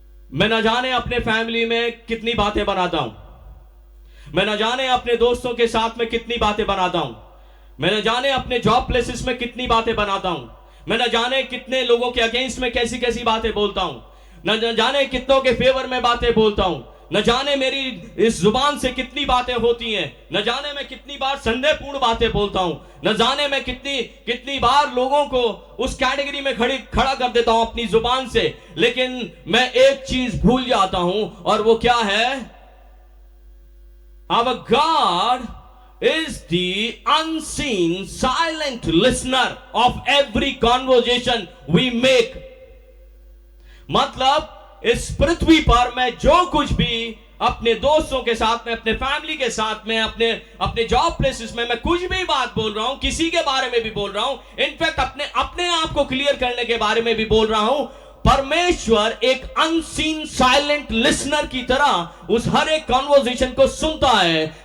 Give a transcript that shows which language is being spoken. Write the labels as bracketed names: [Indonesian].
[Hindi] मैं न जाने अपने फैमिली में कितनी बातें बनाता हूं, मैं न जाने अपने दोस्तों के साथ में कितनी बातें बनाता हूं, मैं न जाने अपने जॉब प्लेसेस में कितनी बातें बनाता हूं, मैं न जाने कितने लोगों के अगेंस्ट में कैसी कैसी बातें बोलता हूं, न जाने कितनों के फेवर में बातें बोलता हूं, न जाने मेरी इस जुबान से कितनी बातें होती हैं, न जाने मैं कितनी बार संदेहपूर्ण बातें बोलता हूं, न जाने मैं कितनी बार लोगों को उस कैटेगरी में खड़ा कर देता हूं अपनी जुबान से। लेकिन मैं एक चीज भूल जाता हूं, और वो क्या है? [English] Our God is the unseen, silent listener of every conversation we make. [Hindi] मतलब इस पृथ्वी पर मैं जो कुछ भी अपने दोस्तों के साथ में, अपने फैमिली के साथ में, अपने जॉब प्लेसेस में मैं कुछ भी बात बोल रहा हूं, किसी के बारे में भी बोल रहा हूं, इनफैक्ट अपने आप को क्लियर करने के बारे में भी बोल रहा हूं, परमेश्वर एक अनसीन साइलेंट लिसनर की तरह उस हर एक कॉन्वर्सेशन को सुनता है।